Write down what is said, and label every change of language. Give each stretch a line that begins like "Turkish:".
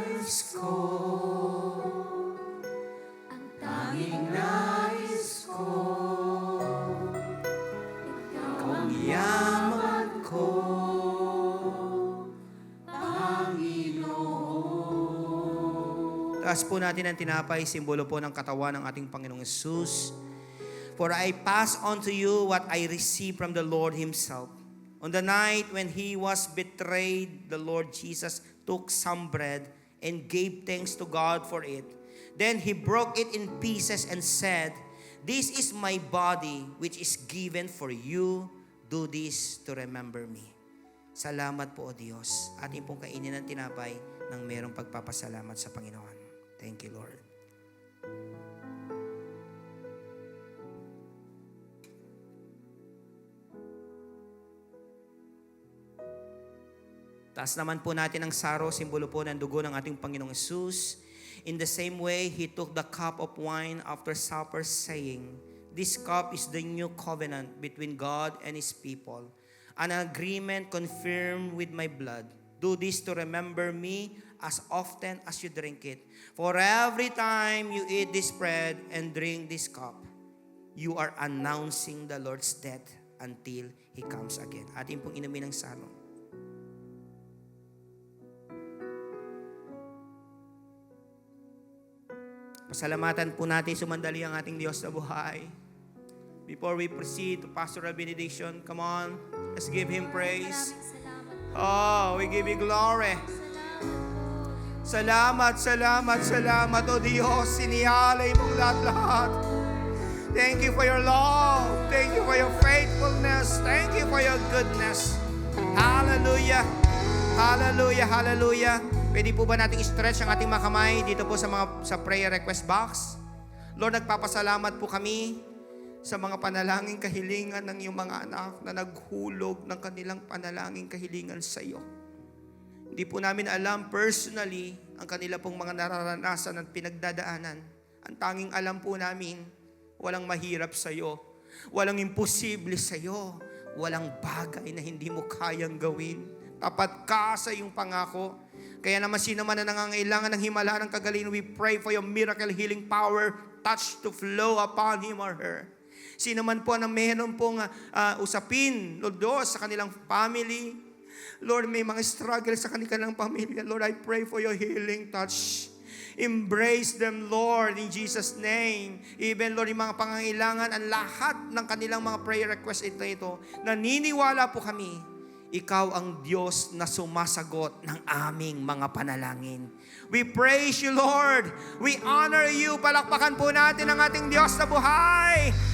Filipino: nais ko, ang tanging nais ko, ikaw ang Yaman ko. Panginoon. Taas po natin ang tinapay, simbolo po ng katawan ng ating Panginoong Yesus.
English: For I pass on to you what I received from the Lord Himself. On the night when He was betrayed, the Lord Jesus took some bread and gave thanks to God for it. Then He broke it in pieces and said, "This is my body which is given for you. Do this to remember me."
Filipino: Salamat po, O Diyos. Ating pong kainin ng tinapay ng merong pagpapasalamat sa Panginoon.
English: Thank you, Lord.
Filipino: Taas naman po natin ang saro, simbolo po ng dugo ng ating Panginoong Yesus.
English: In the same way, He took the cup of wine after supper, saying, "This cup is the new covenant between God and His people, an agreement confirmed with my blood. Do this to remember me as often as you drink it. For every time you eat this bread and drink this cup, you are announcing the Lord's death until He comes again."
Filipino: Atin pong inumin ang saro. Pasalamatan po natin sumandali ang ating Diyos na buhay.
English: Before we proceed to pastoral benediction, come on, let's give Him praise. Oh, we give you glory.
Filipino: Salamat, salamat, salamat, O Diyos. Siniyalay mong lahat-lahat.
English: Thank you for your love. Thank you for your faithfulness. Thank you for your goodness. Hallelujah. Hallelujah, hallelujah.
Filipino: Pwede po ba nating stretch ang ating mga kamay dito po sa prayer request box? Lord, nagpapasalamat po kami sa mga panalangin kahilingan ng iyong mga anak na naghulog ng kanilang panalangin kahilingan sa iyo. Hindi po namin alam personally ang kanila pong mga nararanasan at pinagdadaanan. Ang tanging alam po namin, walang mahirap sa iyo. Walang imposible sa iyo. Walang bagay na hindi mo kayang gawin. Tapat ka sa iyong pangako. Kaya naman sino man na nangangailangan ng himala ng kagalingan,
English: we pray for your miracle healing power touch to flow upon him or her.
Filipino: Sino man po na mayroon pong usapin, Lord, sa kanilang family. Lord, may mga struggle sa kanilang pamilya.
English: Lord, I pray for your healing touch. Embrace them, Lord, in Jesus' name.
Filipino: Even, Lord, yung mga pangangailangan, ang lahat ng kanilang mga prayer request ito. Naniniwala po kami, ikaw ang Diyos na sumasagot ng aming mga panalangin.
English: We praise you, Lord. We honor you.
Filipino: Palakpakan po natin ang ating Diyos na buhay.